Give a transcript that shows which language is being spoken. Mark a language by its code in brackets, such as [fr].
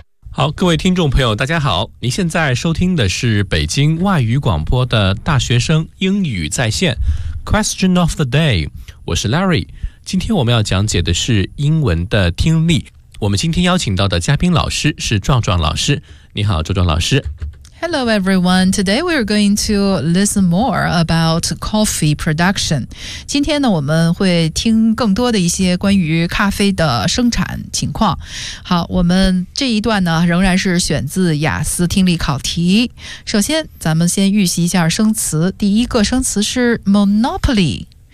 [zh] 好，各位听众朋友大家好，您现在收听的是北京外语广播的大学生英语在线 [en] Question of the day， [zh] 我是 Larry。今天我们要讲解的是英文的听力，我们今天邀请到的嘉宾老师是壮壮老师。你好，壮壮老师。 [en] Hello everyone, today we're going to listen more about coffee production. [zh] 今天呢我们会听更多的一些关于咖啡的生产情况。好，我们这一段呢仍然是选自雅思听力考题。首先咱们先预习一下生词，第一个生词是 monopoly。